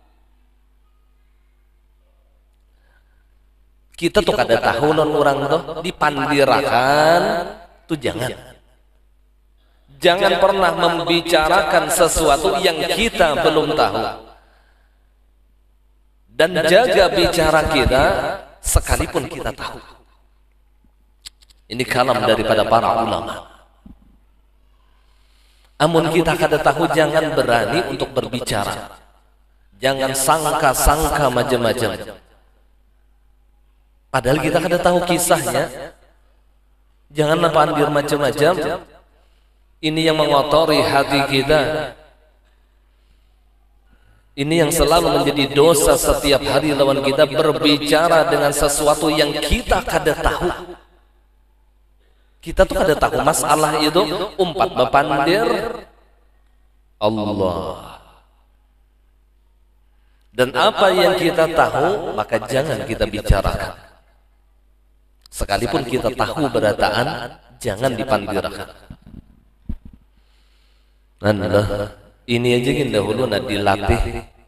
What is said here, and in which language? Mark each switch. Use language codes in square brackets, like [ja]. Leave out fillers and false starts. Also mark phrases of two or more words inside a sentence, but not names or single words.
[bjn] Kita tuh kada tahu non orang tuh dipandirakan tuh jangan. [id] Jangan pernah membicarakan sesuatu yang kita belum tahu. Dan jaga bicara kita sekalipun kita tahu. Ini kalam daripada para ulama. [bjn] Amun kita kada tahu, jangan berani untuk berbicara. [id] Jangan sangka-sangka macam-macam. Padahal kita kada tahu kisahnya. Jangan pandir macam-macam. Ini yang mengotori hati kita. Ini yang selalu menjadi dosa setiap hari lawan kita, berbicara dengan sesuatu yang kita kada tahu. [bjn] Kita tuh kada tahu masalah itu umpat bepandir Allah. [id] Dan apa yang kita tahu maka jangan kita bicarakan. [bjn] Sekalipun kita tahu berataan, jangan dipandirkan. Ini aja yang dahulu dilatih.